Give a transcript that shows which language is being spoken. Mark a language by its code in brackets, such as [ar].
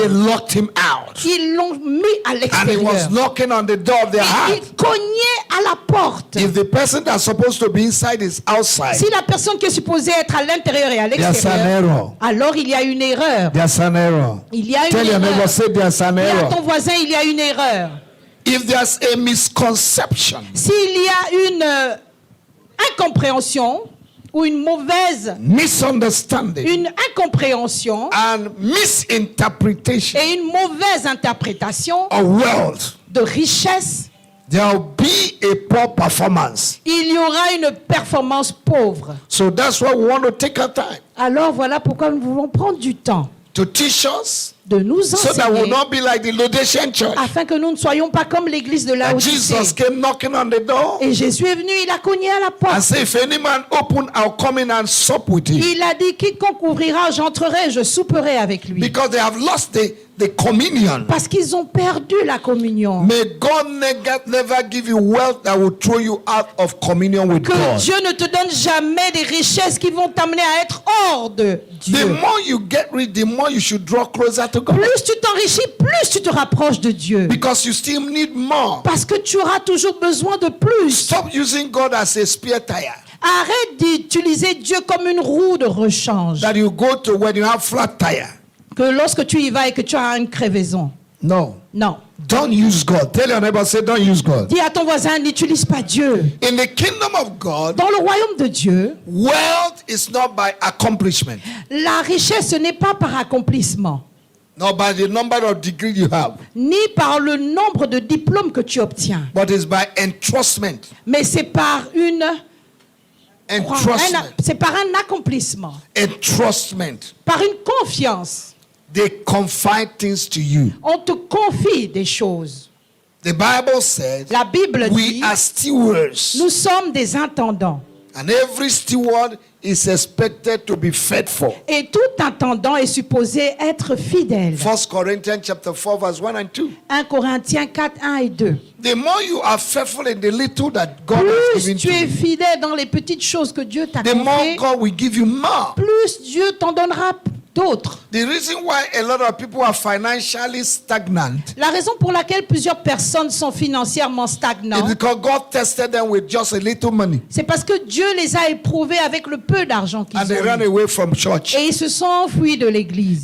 [en] they locked him out. [fr] Ils l'ont mis à [en] And he [fr] l'extérieur. [en] was knocking on the door of their [fr] Et [en] heart. [fr] il cognait à la porte. [en] If the person that's supposed to be inside is outside, [fr] Si la personne qui est supposée être à l'intérieur et à [en] there's an [fr] l'extérieur, [en] error. [fr] alors il y a une erreur. [en] There's an error. [fr] Il y a une [en] Tell your neighbor, [fr] erreur. [en] say there's an [fr] Dis à [en] error. [fr] ton voisin, il y a une erreur. [en] If there's a misconception, [fr] S'il y a une incompréhension ou une mauvaise, [en] misunderstanding, [fr] une incompréhension [en] and misinterpretation [fr] et une mauvaise interprétation [en] of wealth, [fr] de richesse, [en] there will be a poor performance. [fr] il y aura une performance pauvre. [en] So that's why we want to take our time [fr] Alors voilà pourquoi nous voulons prendre du temps [en] to teach us [fr] de nous [en] so that we'll [fr] enseigner [en] not be like the Laodicean church. [fr] afin que nous ne soyons pas comme l'église de [en] And [fr] Laodicée. [en] Jesus came knocking on the door [fr] Et Jésus est venu, il a cogné à la [en] and [fr] porte. [en] said, if any man open, I'll come in and sup with him. [fr] Il a dit, quiconque ouvrira, j'entrerai, je souperai avec lui. [en] Because they have lost the communion. [fr] Parce qu'ils ont perdu la communion. [en] May God never give you wealth that will throw you out of communion with [fr] Que [en] God. [fr] Dieu ne te donne jamais des richesses qui vont t'amener à être hors de [en] The [fr] Dieu. [en] more you get rich, the more you should draw closer to God. [fr] Plus tu t'enrichis, plus tu te rapproches de Dieu. [en] Because you still need more. [fr] Parce que tu auras toujours besoin de plus. [en] Stop using God as a spare tire [fr] Arrête d'utiliser Dieu comme une roue de rechange. [en] that you go to when you have flat tire. [fr] Que lorsque tu y vas et que tu as une crevaison. [en] No. [fr] Non. [en] Don't use God. Tell your neighbor, say, don't use God. [fr] Dis à ton voisin, n'utilise pas Dieu. [en] In the kingdom of God, [fr] Dans le royaume de Dieu, [en] wealth is not by accomplishment, [fr] la richesse, ce n'est pas par accomplissement, [en] not by the number of degrees you have, [fr] ni par le nombre de diplômes que tu obtiens, [en] but it's by entrustment. [fr] mais c'est par une [en] Entrustment. [fr] C'est par un accomplissement, [en] Entrustment. [fr] par une confiance. [en] They confide things to you. [fr] On te confie des choses. [en] The Bible says [fr] La Bible [en] we [fr] dit, [en] are stewards. [fr] nous sommes des intendants. [en] And every steward is expected to be faithful. [fr] Et tout intendant est supposé être fidèle. [en] 1 Corinthians chapter 4 verse 1 and 2. [fr] 1 Corinthiens 4, 1 et 2. [en] The more you are faithful in the little that God has [fr] Plus [en] given [fr] tu [en] to [fr] es [en] you, [fr] fidèle dans les petites choses que Dieu t'a [en] the more [fr] confiées, [en] God will give you more. [fr] plus Dieu t'en donnera d'autres. [en] The reason why a lot of people are financially stagnant [fr] La raison pour laquelle plusieurs personnes sont financièrement [en] is [fr] stagnantes, [en] because God tested them with just a little money [fr] c'est parce que Dieu les a éprouvés avec le peu d'argent qu'ils [en] and they ran [fr] ont eu. [en] away from church. [fr] Et ils se sont enfuis de l'église.